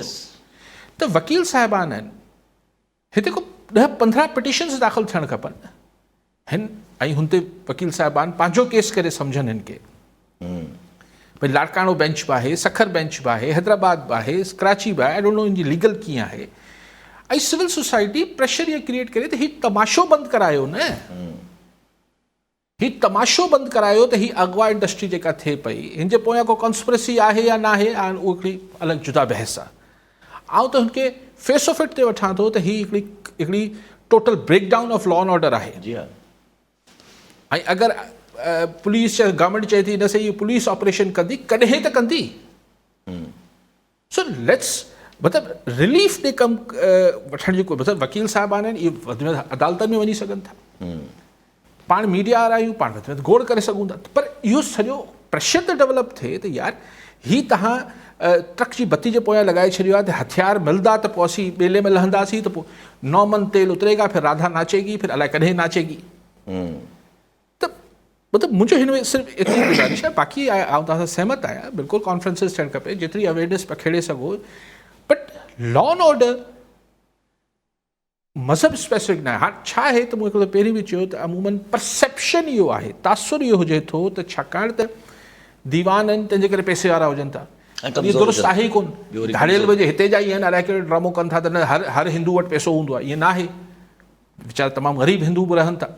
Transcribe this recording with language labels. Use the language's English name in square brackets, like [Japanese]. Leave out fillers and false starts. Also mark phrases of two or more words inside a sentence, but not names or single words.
[Sindhi] त वकील साहिबान आहिनि हिते को 10-15 पिटिशन्स दाख़िल थियणु खपनि हिन, ऐं हुन ते वकील साहिबान पंहिंजो केस करे सम्झनि हिन खे. भई लाड़काणो बेंच बि आहे, सखर बेंच बि आहे, हैदराबाद बि आहे, कराची बि आहे, [English] I don't know [Sindhi] हिनजी लीगल कीअं आहे. ऐं [English] civil society pressure [Sindhi] इहो क्रिएट करे त हीउ तमाशो बंदि करायो न, हीउ तमाशो बंदि करायो त हीअ अगवा इंडस्ट्री जेका थिए पई हिन जे पोयां को कॉन्स्पिरेसी आहे या न आहे, उहो हिकिड़ी अलॻि जुदा बहस आहे. आउं त हुनखे [English] face of it [Sindhi] ते वठां थो त हीअ हिकिड़ी [English] total breakdown of law and order [Sindhi] आहे. ऐं अगरि पुलिस या गवर्नमेंट चए थी न सही इहो [English] police operation [Sindhi] कंदी, कॾहिं त कंदी. [English] so let's [Sindhi] मतिलबु रिलीफ ॾे कमु वठण जी कोई मतिलबु वकील साहिबान आहिनि, इहे अदालतनि में वञी सघनि था, पाण मीडिया वारा आहियूं, पाण वधि में वधि गोड़ करे सघूं था, पर इहो सॼो प्रेशर त डेवलप थिए त यार हीअ तव्हां ट्रक जी बत्ती जे पोयां लॻाए छॾियो आहे त हथियार मिलंदा त पोइ असीं ॿेले में लहंदासीं, त पोइ 9 मन तेल [Hindi] उतरेगा, फिर राधा नाचेगी, फिर [Sindhi] अलाए कॾहिं नाचेगी. त मतिलबु मुंहिंजो हिन में सिर्फ़ु एतिरी गुज़ारिश आहे, बाक़ी आउं तव्हां सां सहमत आहियां, बिल्कुलु कॉन्फ्रेंसिस थियणु खपे, जेतिरी अवेयरनेस पखेड़े सघो, [English] but law and order [Sindhi] मज़हब स्पेसिफिक न आहे. हाणे छा आहे त मूं हिकिड़ो पहिरीं बि चयो त अमूमन परसेप्शन इहो आहे, तासुर इहो हुजे थो त छाकाणि त दीवान आहिनि तंहिंजे करे पैसे वारा हुजनि था, इहो दुरुस्त आहे ई कोन. धाड़ियल बि हिते जा ई आहिनि, अलाए कहिड़ो ड्रामो कनि था त न हर हिंदू वटि पैसो हूंदो आहे, ईअं न आहे, वीचारा तमामु ग़रीब हिंदू बि रहनि था.